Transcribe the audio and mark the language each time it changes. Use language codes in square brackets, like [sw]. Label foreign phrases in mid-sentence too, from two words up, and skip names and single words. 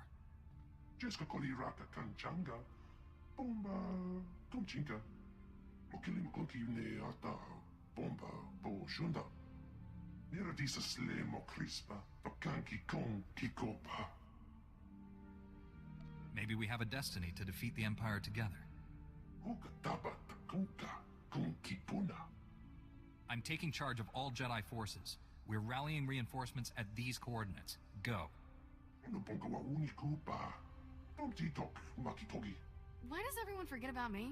[en] Jeska koliraka kanchanga, bomba tomchinka. Mokili mokoki ne ata bomba bo shunda. Nera disa sle mo crispa, pakanki kon kikopa. Maybe we have a destiny to defeat the Empire together. Huka taba takunka kon kipuna. I'm taking charge of all Jedi forces. We're rallying reinforcements at these coordinates. Go. Why does everyone forget about me?